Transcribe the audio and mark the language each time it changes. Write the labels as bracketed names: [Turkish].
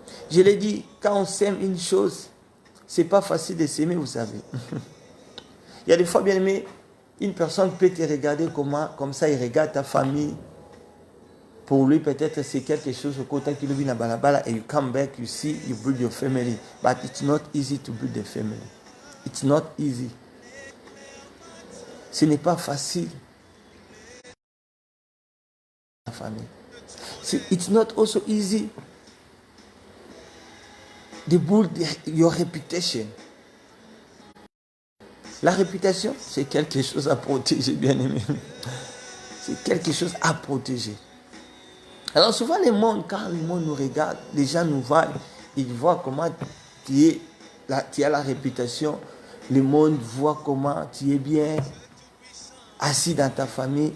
[French] Je l'ai dit, quand on sème une chose, c'est pas facile de s'aimer, vous savez. Il y a des fois, bien aimé, une personne peut te regarder comme ça, il regarde ta famille. Pour lui, peut-être c'est quelque chose au côté qu'il vit dans balabala, et [English] you come back, you see, you build your family. But it's not easy to build a family. It's not easy. [French] Ce n'est pas facile. La famille. [English] It's not also easy to build your reputation. [French] La réputation, c'est quelque chose à protéger, bien aimé. C'est quelque chose à protéger. Alors souvent, quand le monde nous regarde, les gens nous voient, ils voient comment tu as la réputation. Le monde voit comment tu es bien assis dans ta famille.